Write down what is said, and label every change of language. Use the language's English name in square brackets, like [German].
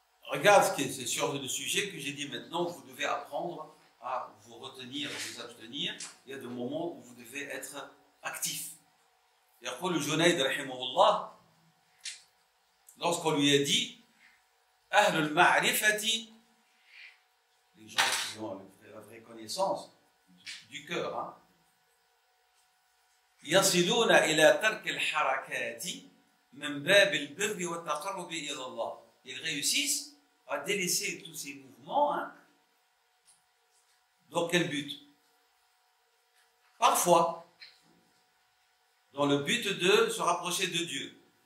[French] Regarde, c'est sur le sujet que j'ai dit maintenant, vous devez apprendre à vous retenir, à vous abstenir. Il y a des moments où vous devez être actif. [Arabic] يقول الجنيد رحمه الله, [French] lorsqu'on lui a dit [Arabic] أهل المعرفة, [French] les gens qui ont la vraie connaissance du cœur, hein, [Arabic] يصلون إلى ترك الحركات من باب البر والتقرب إلى الله. [French] Ils réussissent à délaisser tous ces mouvements, hein. Dans quel but? Parfois, dans le but de se rapprocher de Dieu.